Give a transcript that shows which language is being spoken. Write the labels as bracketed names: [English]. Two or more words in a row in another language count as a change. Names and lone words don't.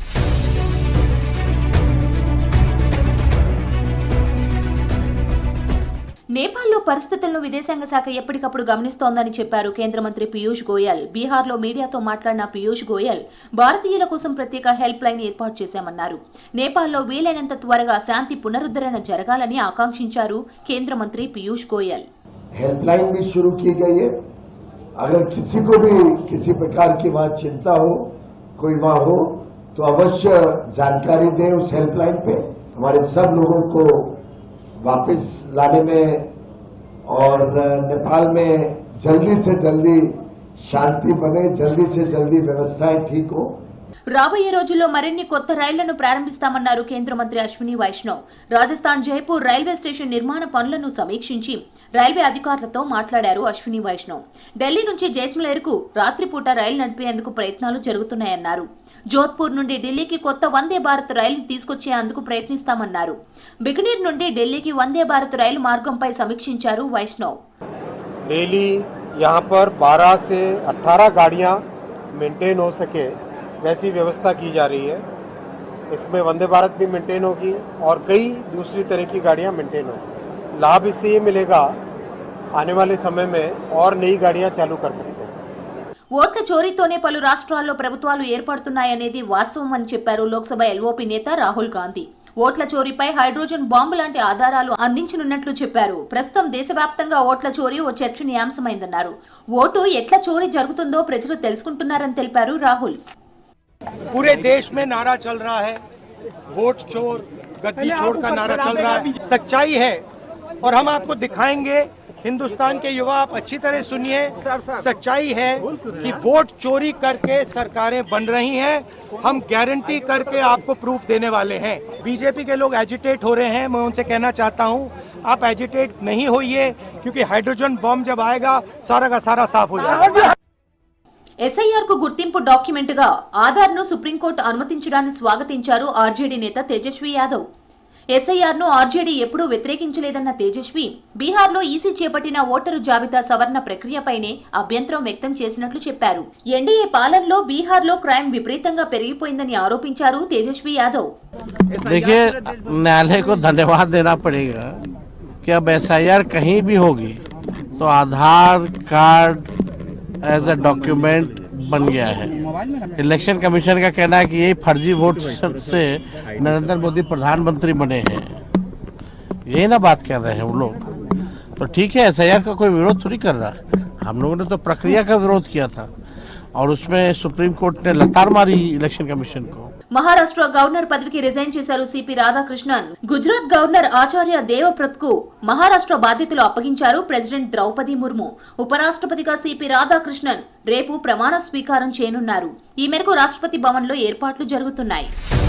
[Telugu] నేపాల్లో పరిస్థితులను విదేశాంగ శాఖ ఎప్పటికప్పుడు గమనిస్తోందని చెప్పారు కేంద్ర మంత్రి పీయూష్ గోయల్. బీహార్లో మీడియాతో మాట్లాడిన పీయూష్ గోయల్ భారతీయుల కోసం ప్రత్యేక [English] help line [Telugu] ఏర్పాటు చేశామన్నారు. నేపాల్లో వీలైనంత త్వరగా శాంతి పునరుద్ధరణ జరగాలని ఆకాంక్షించారు కేంద్ర మంత్రి పీయూష్ గోయల్. [English] help line [Hindi] भी शुरू की गई है। अगर किसी को भी किसी प्रकार की वहाँ चिंता हो, कोई वहाँ हो, तो अवश्य जानकारी दें उस हेल्पलाइन पे। हमारे सब लोगों को वापस लाने में और नेपाल में जल्दी से जल्दी शांति बने, जल्दी से जल्दी व्यवस्थाएं ठीक हो। [Telugu] రాబోయే రోజుల్లో మరిన్ని కొత్త రైళ్లను ప్రారంభిస్తామన్నారు కేంద్ర మంత్రి అశ్విని వైష్ణవ్. రాజస్థాన్ జైపూర్ రైల్వే స్టేషన్ నిర్మాణ పనులను సమీక్షించి రైల్వే అధికారులతో మాట్లాడారు అశ్విని వైష్ణవ్. ఢిల్లీ నుంచి జైస్మలేర్కు రాత్రిపూట రైలు నడిపేందుకు ప్రయత్నాలు జరుగుతున్నాయన్నారు. జోధ్పూర్ నుండి ఢిల్లీకి కొత్త వందే భారత్ రైలు తీసుకొచ్చేందుకు ప్రయత్నిస్తామన్నారు. బికనీర్ నుండి ఢిల్లీకి వందే భారత్ రైలు మార్గంపై సమీక్షించారు వైష్ణవ్. [Hindi] डेली यहाँ पर 12 से 18 गाड़ियाँ मेंटेन हो सके वैसी व्यवस्था की जा रही है। इसमें वंदे भारत भी मेंटेन होगी और कई दूसरी तरह की गाड़ियाँ मेंटेन होगी। लाभ इससे ये मिलेगा, आने वाले समय में और नई गाड़ियाँ चालू कर सकते हैं। [Telugu] ఓట్ల చోరీతోనే పలు రాష్ట్రాల్లో ప్రభుత్వాలు ఏర్పడుతున్నాయనేది వాస్తవమని చెప్పారు లోక్సభ ఎల్ఓపీ నేత రాహుల్ గాంధీ. ఓట్ల చోరీపై [English] hydrogen bomb [Telugu] లాంటి ఆధారాలు అందించనున్నట్లు చెప్పారు. ప్రస్తుతం దేశవ్యాప్తంగా ఓట్ల చోరీ ఓ చర్చనీయాంశమైందన్నారు. ఓటు ఎట్లా చోరీ జరుగుతుందో ప్రజలు తెలుసుకుంటున్నారని తెలిపారు రాహుల్. [Hindi] पूरे देश में नारा चल रहा है, वोट चोर गद्दी चोर का नारा चल रहा है। सच्चाई है और हम आपको दिखाएंगे। हिंदुस्तान के युवा आप अच्छी तरह सुनिए, सच्चाई है कि वोट चोरी करके सरकारें बन रही हैं। हम गारंटी करके आपको प्रूफ देने वाले हैं। बीजेपी के लोग एजिटेट हो रहे हैं, मैं उनसे कहना चाहता हूं आप एजिटेट नहीं होइए, क्योंकि [English] hydrogen bomb [Hindi] जब आएगा सारा का सारा साफ हो जाएगा। [Telugu] ఎస్ఐఆర్ కు గుర్తింపు డాక్యుమెంట్ గా ఆధార్ ను సుప్రీంకోర్టు అనుమతించడాన్ని స్వాగతించారు ఆర్జేడీ నేత తేజస్వి యాదవ్. ఎస్ఐఆర్ ను ఆర్జేడీ ఎప్పుడూ వ్యతిరేకించలేదన్న తేజస్వి బీహార్లో ఈసీ చేపట్టిన ఓటరు జాబితా సవరణ ప్రక్రియపైనే అభ్యంతరం వ్యక్తం చేసినట్లు చెప్పారు. ఎన్డీఏ పాలనలో బీహార్లో క్రైమ్ విపరీతంగా పెరిగిపోయిందని ఆరోపించారు తేజస్వి యాదవ్. [Hindi] देखिए, न्यायालय को धन्यवाद देना पड़ेगा कि अब एसआईआर कहीं भी होगी तो आधार कार्ड [English] as a document [Hindi] बन गया है। इलेक्शन कमीशन का कहना है कि ये फर्जी वोट से नरेंद्र मोदी प्रधानमंत्री बने हैं, यही ना बात कर रहे हैं वो लोग। तो ठीक है, एसआईआर का कोई विरोध थोड़ी कर रहा है, हम लोगों ने तो प्रक्रिया का विरोध किया था और उसमें सुप्रीम कोर्ट ने लतार मारी इलेक्शन कमीशन को। [Telugu] మహారాష్ట్ర గవర్నర్ పదవికి రిజైన్ చేశారు సిపి రాధాకృష్ణన్. గుజరాత్ గవర్నర్ ఆచార్య దేవవ్రత్ కు మహారాష్ట్ర బాధ్యతలు అప్పగించారు ప్రెసిడెంట్ ద్రౌపది ముర్ము. ఉపరాష్ట్రపతిగా సిపి రాధాకృష్ణన్ రేపు ప్రమాణ స్వీకారం చేయనున్నారు. ఈ మేరకు రాష్ట్రపతి భవన్ లో ఏర్పాట్లు జరుగుతున్నాయి.